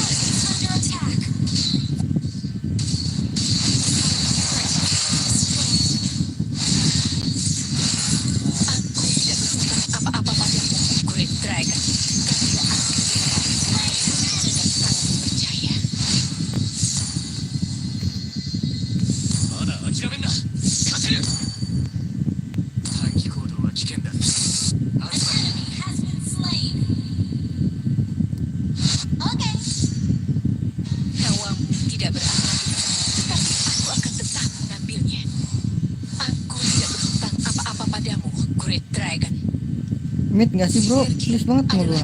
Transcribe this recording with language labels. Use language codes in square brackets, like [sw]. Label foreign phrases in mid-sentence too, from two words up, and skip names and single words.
[en] Under attack. [id] Aku tidak berhutang apa-apa padamu, Great Dragon. Kau tidak akan percaya. [ja] まだ諦めんな。勝てる。短期行動は危険だ。 [en] An enemy has been slain. Okay. [id] Nyawamu tidak berarti, tapi aku akan tetap mengambilnya. Aku tidak berhutang apa-apa padamu, Great Dragon. Mid nggak sih bro? Please banget sama Adalah